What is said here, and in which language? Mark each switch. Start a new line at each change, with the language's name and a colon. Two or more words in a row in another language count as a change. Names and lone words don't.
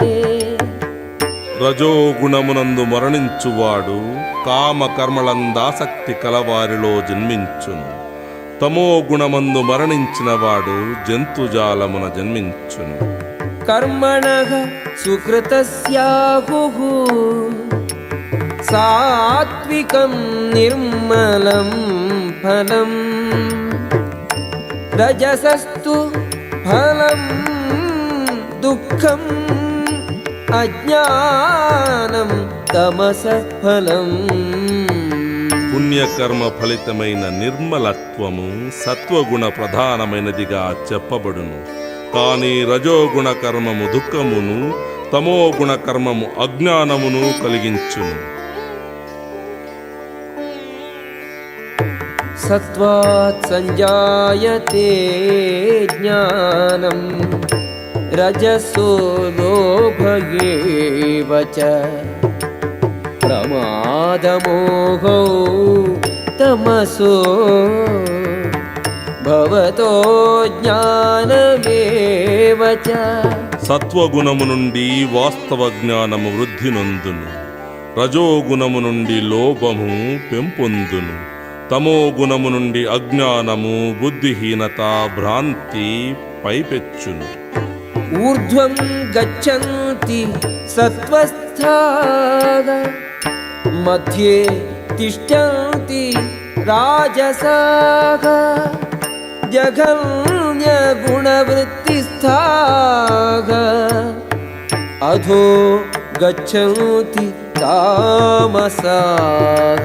Telugu: రజోగుణమునందు మరణించువాడు కామకర్మలందాసక్తి కలవారిలో జన్మించును. తమో గుణమందు మరణించిన వాడు జంతుజాలమున జన్మించును.
Sanskrit: కర్మణః సుకృతస్యాహుః సాత్వికం నిర్మలం फलं रजसस्तु फलं दुःखम् अज्ञानं तमसः फलं
Telugu: పుణ్యకర్మ ఫలితమైన నిర్మలత్వము సత్వగుణ ప్రధానమైనదిగా చెప్పబడును. కానీ రజోగుణ కర్మము దుఃఖమును, తమోగుణ కర్మము అజ్ఞానమును కలిగించును.
Sanskrit: सत्त्वात् संजायते ज्ञानं रजसो लोभ एव च प्रमादमोहौ तमसो भवतो ज्ञानमेव च
Telugu: సత్వగుణము నుండి వాస్తవ జ్ఞానము వృద్ధి నొందును. రజోగుణము నుండి లోభము పెంపొందును. తమో గుణము నుండి అజ్ఞానము, బుద్ధిహీనత, భ్రాంతి పైపెచ్చును.
Sanskrit: ఊర్ధ్వం గచ్చంతి సత్వస్థాః మధ్యే తిష్టంతి రాజసాః జఘన్య గుణవృత్తిస్థాః అధో గచ్చంతి తామసాః.